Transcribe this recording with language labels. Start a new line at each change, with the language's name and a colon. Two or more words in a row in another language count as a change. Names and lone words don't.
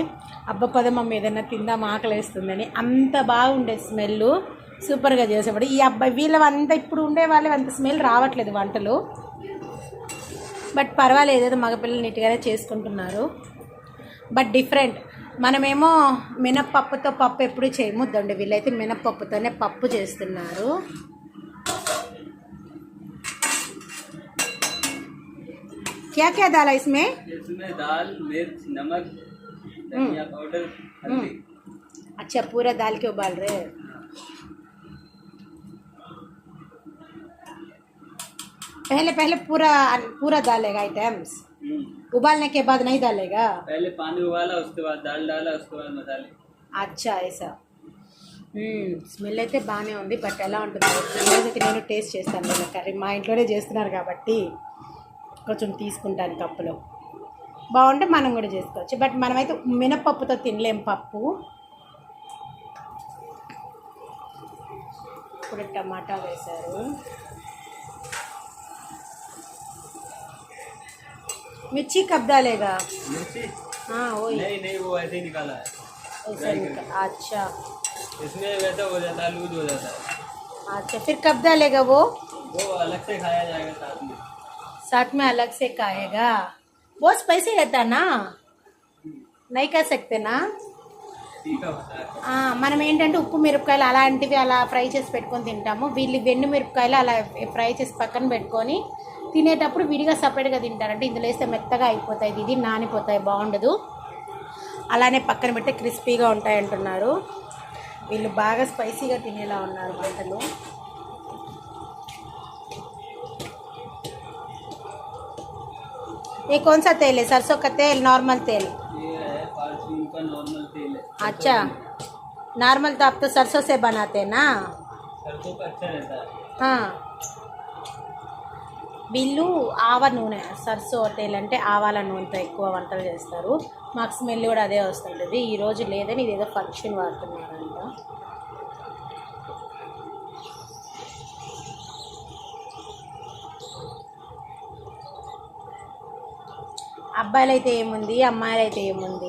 Telugu: అబ్బా పదమమ్మ ఏదన్నా తిందాం ఆకలేస్తుందని. అంత బాగుండేది స్మెల్, సూపర్గా చేసేవాడు ఈ అబ్బాయి. వీళ్ళంతా ఇప్పుడు ఉండే వాళ్ళు అంత స్మెల్ రావట్లేదు వంటలు. బట్ పర్వాలేదు, ఏదో మగపిల్లలు నీట్గానే చేసుకుంటున్నారు.
English: but different.
Telugu: మనమేమో మినప్పప్పుతో పప్పు ఎప్పుడు చేయముద్దండి, వీళ్ళైతే మినప్పప్పుతోనే పప్పు చేస్తున్నారు.
Hindi: क्या क्या डाला इसमें? इसमें दाल, मिर्च, नमक, धनिया पाउडर, हल्दी। अच्छा पूरा दाल के उबाल रहे हैं. पहले पूरा डालेगा आइटम्स, उबालने के बाद नहीं डालेगा. पहले पानी उबाला, उसके बाद दाल डाला, उसके बाद मसाले. अच्छा ऐसा. స్మెల్ అయితే బాగానే ఉంది. బట్ ఎలా ఉంటుందో ఈరోజైతే నేను టేస్ట్ చేస్తాను. నేను కర్రీ మా ఇంట్లోనే చేస్తున్నారు కాబట్టి కొంచెం తీసుకుంటాను కప్పులో. బాగుంటే మనం కూడా చేసుకోవచ్చు. బట్ మనమైతే మినపప్పుతో తినలేం పప్పు. ఇప్పుడు టమాటా వేశారు. मिर्ची कब डालेगा? मिर्ची? हाँ वही. नहीं वो ऐसे ही निकाला है. ऐसा अच्छा. इसमें वैसा हो जाता है, लूज हो जाता है. अच्छा फिर कब डालेगा वो अलग से खाया जाएगा साथ में अलग से खाएगा. बहुत स्पाइसी रहता ना, नहीं कर सकते ना.
Telugu: మనం ఏంటంటే ఉప్పు మిరపకాయలు అలాంటివి అలా ఫ్రై చేసి పెట్టుకొని తింటాము. వీళ్ళు వెన్ను మిరపకాయలు అలా ఫ్రై చేసి పక్కన పెట్టుకొని తినేటప్పుడు విడిగా సపరేట్గా తింటారంటే ఇందులో వేస్తే మెత్తగా అయిపోతాయి, ఇది నానిపోతాయి, బాగుండదు. అలానే పక్కన పెడితే క్రిస్పీగా ఉంటాయి అంటున్నారు. వీళ్ళు బాగా స్పైసీగా తినేలా ఉన్నారు వంటలు.
Hindi: ये कौन सा तेल है? सरसों का तेल, नॉर्मल तेल? ये है फॉर्च्यून का नॉर्मल तेल है. अच्छा नॉर्मल तो आप तो सरसों से बनाते हैं ना. सरसों का अच्छा रहता है.
Telugu: हाँ వీళ్ళు ఆవ నూనె,
Hindi: सरसों तेल
Telugu: అంటే ఆవాల నూనెతో ఎక్కువ వంటలు చేస్తారు. మాకు స్మెల్ కూడా అదే వస్తుంటుంది. ఈరోజు లేదని ఇదేదో ఫంక్షన్ వాడుతున్నారంట. అబ్బాయిలు అయితే ఏముంది, అమ్మాయిలు అయితే ఏముంది.